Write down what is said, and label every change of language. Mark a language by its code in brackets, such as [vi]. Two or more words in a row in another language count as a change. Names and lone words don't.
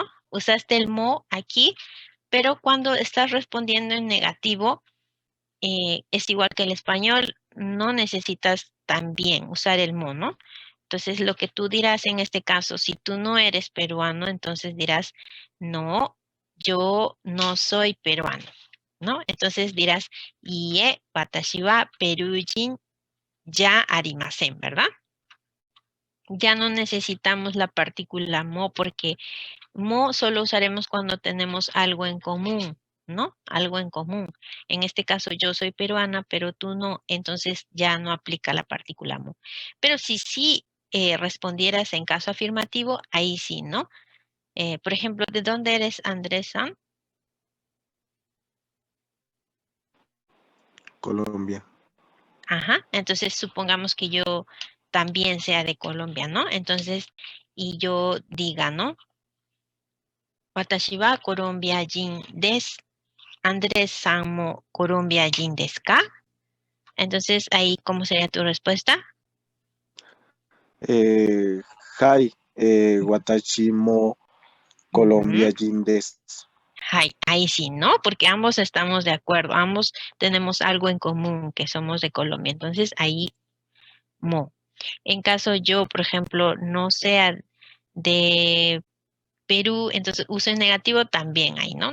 [es] Usaste el mo aquí, pero cuando estás respondiendo en negativo, es igual que el español, no necesitas también usar el mo, ¿no? Entonces, lo que tú dirás en este caso, si tú no eres peruano, entonces dirás, no, yo no soy peruano, ¿no? Entonces dirás, [ja] いいえ、私はペルー人じゃありません, [es] ¿verdad? Ya no necesitamos la partícula mo porque mo solo usaremos cuando tenemos algo en común, ¿no? Algo en común. En este caso yo soy peruana, pero tú no, entonces ya no aplica la partícula mo. Pero si sí respondieras en caso afirmativo, ahí sí, ¿no? Por ejemplo, ¿de dónde eres, Andrés-san? Colombia. Ajá, entonces supongamos que yo también sea de Colombia, ¿no? Entonces, y yo diga, ¿no? [ja] 私はコロンビア人です. アンドレスさんもコロンビア人ですか? [es] Entonces, ahí, ¿cómo sería tu respuesta? [ja] Hai, 私もコロンビア人です. [es] Ahí sí, ¿no? Porque ambos estamos de acuerdo, ambos tenemos algo en común, que somos de Colombia. Entonces, ahí, mo. En caso yo, por ejemplo, no sea de Perú, entonces uso en negativo también ahí, ¿no?